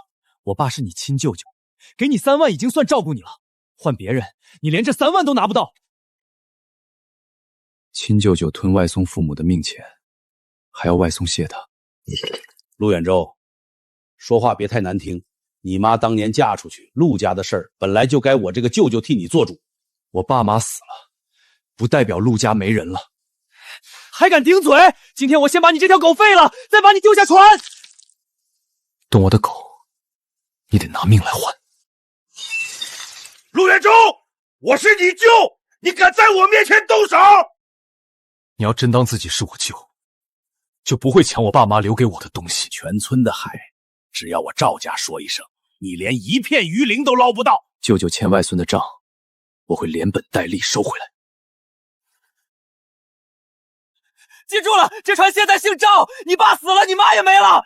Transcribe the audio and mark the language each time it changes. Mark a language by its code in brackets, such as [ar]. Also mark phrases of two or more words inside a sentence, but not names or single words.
[zh] 我爸是你親舅舅，給你3萬已經算照顧你了，換別人，你連這3萬都拿不到。親舅舅吞外松父母的命錢，還要外松謝他。陆遠州，說話別太難聽。你媽當年嫁出去，陸家的事兒本來就該我這個舅舅替你做主。我爸媽死了，不代表陸家沒人了。還敢頂嘴！今天我先把你這條狗废了，再把你丢下船。动我的狗，你得拿命来換。陆遠州，我是你舅，你敢在我面前動手？你要真當自己是我舅，就不會搶我爸媽留給我的東西。全村的海，只要我趙家說一聲，你連一片魚鱗都撈不到。舅舅欠外孙的賬，我會連本帶利收回來。記住了，這船現在姓趙，你爸死了，你媽也沒了。